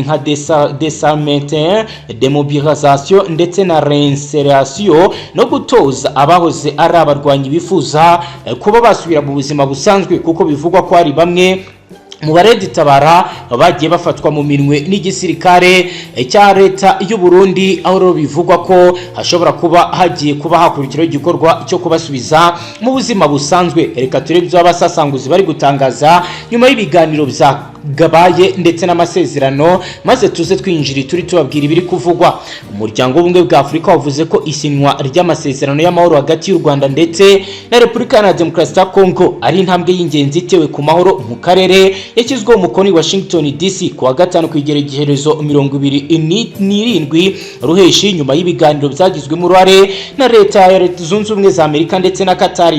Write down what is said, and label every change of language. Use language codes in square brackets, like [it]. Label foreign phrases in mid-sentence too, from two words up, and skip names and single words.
[rn] nka [fr] désarmement, demobilisation [rn] ndetse na reinsertion, no gutoza abahoze ari abarwanyi bifuza kuba basubira mu buzima busanzwe, kuko bivugwa ko ari bamwe mu bareditabara bagiye bafatwa mu minwe n'igisirikare cya leta y'u Burundi, aho rero bivugwa ko hashobora kuba hagiye kuba hakurikiraho igikorwa cyo kubasubiza mu buzima busanzwe. Reka turebe ibyo abasasanguzi bari gutangaza nyuma y'ibiganiro gabaye ndetse n'amasezerano, maze tuze twinjira turi tubabwira ibiri kuvugwa. Umuryango w'ubumwe bwa Afurika wavuze ko isinywa ry'amasezerano y'amahoro hagati y'u Rwanda ndetse na Repubulika ya Demokarasi ya Kongo ari intambwe y'ingenzi itewe ku mahoro mu karere, yashyizweho umukono i Washington DC ku wa gatanu ku igerekerezo 27 Ruheshi, nyuma y'ibiganiro byagizwemo uruhare na leta ya Zunze Ubumwe za Amerika ndetse na Katari.